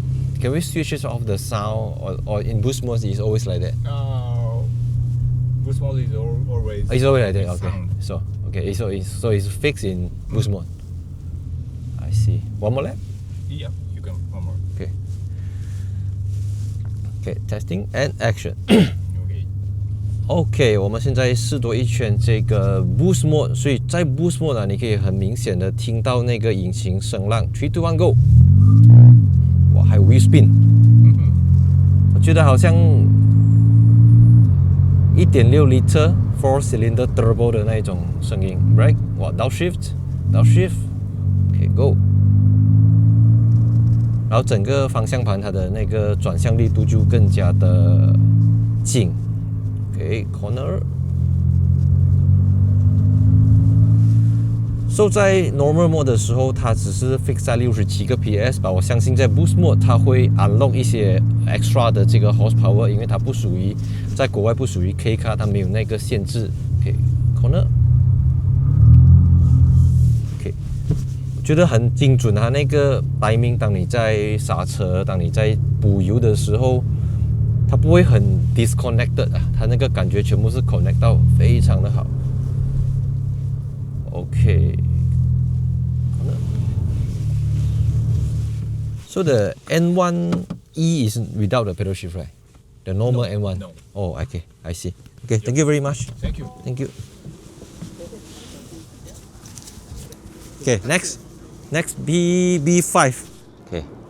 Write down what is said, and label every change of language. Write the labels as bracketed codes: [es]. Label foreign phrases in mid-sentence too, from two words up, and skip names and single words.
[en] Can we switch it off the sound or in boost mode it's always like that? Boost mode is always. It's always like that. Okay. Sound. So it's fixed in boost mode. I see. One more lap? Yeah, you can one more. Okay, testing and action. Okay. [zh] 我們現在試多一圈這個 boost mode，所以在 [en] boost mode [zh] 你可以很明顯的聽到那個引擎聲浪。3, 2, 1 go！哇，還有 [en] wheel spin， [zh] 我覺得好像 [en] 1.6 liter 4 cylinder turbo [zh] 的那一種聲音。Brake， 哇 downshift。 [en] Okay, go。 [zh] 然後整個方向盤它的那個轉向力度就更加的緊。 [en] Okay, corner。 [zh] So 在 [en] Normal Mode [zh] 的时候，它只是 fix 在67个 PS 吧。我相信在 [en] Boost Mode [zh] 它会 unlock 一些 extra 的这个 horsepower， 因为它不属于在国外不属于 [en] K car， [zh] 它没有那个限制。OK， [en] corner。OK， [zh] 我觉得很精准啊，那个 timing， 当你在剎車，当你在補油的時候，它不會很 disconnected 啊，它那個感覺全部是 connect 到非常的好。 [en] OK， so the N1E is without the pedal shift, right? The normal N1. No. Oh, okay, I see. Okay, thank you very much. Thank you. Thank you. Okay, next B5. Okay.